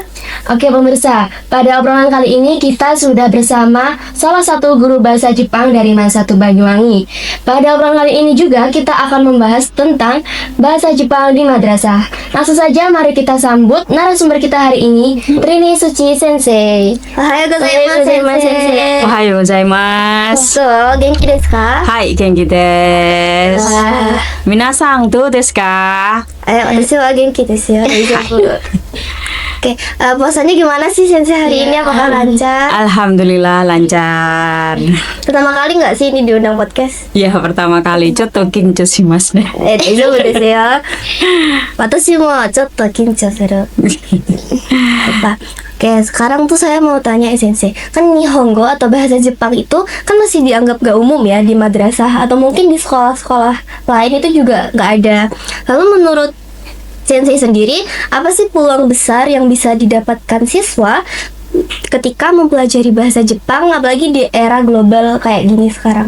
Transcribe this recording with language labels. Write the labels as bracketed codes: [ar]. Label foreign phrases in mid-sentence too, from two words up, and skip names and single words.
[id] Oke pemirsa, pada obrolan kali ini kita sudah bersama salah satu guru bahasa Jepang dari Mansatu Banyuwangi. Pada obrolan kali ini juga kita akan membahas tentang bahasa Jepang di madrasah. Langsung saja mari kita sambut narasumber kita hari ini, Trini Suci Sensei. [ja] おはようございます先生. おはようございます. 元気ですか? はい、元気です。皆さん、どうですか? 私は元気ですよ. [id] Oke, puasanya gimana sih Sensei hari ini? Apakah lancar? Alhamdulillah lancar. Pertama kali nggak sih ini diundang podcast? Ya, pertama kali. [ja] ちょっと緊張しますね. 大丈夫ですよ。私もちょっと緊張する。 [id] Oke, sekarang tuh saya mau tanya Sensei, kan Nihongo atau bahasa Jepang itu kan masih dianggap gak umum ya di madrasah atau mungkin di sekolah-sekolah lain itu juga gak ada. Lalu menurut Sensei sendiri, apa sih peluang besar yang bisa didapatkan siswa ketika mempelajari bahasa Jepang, apalagi di era global kayak gini sekarang?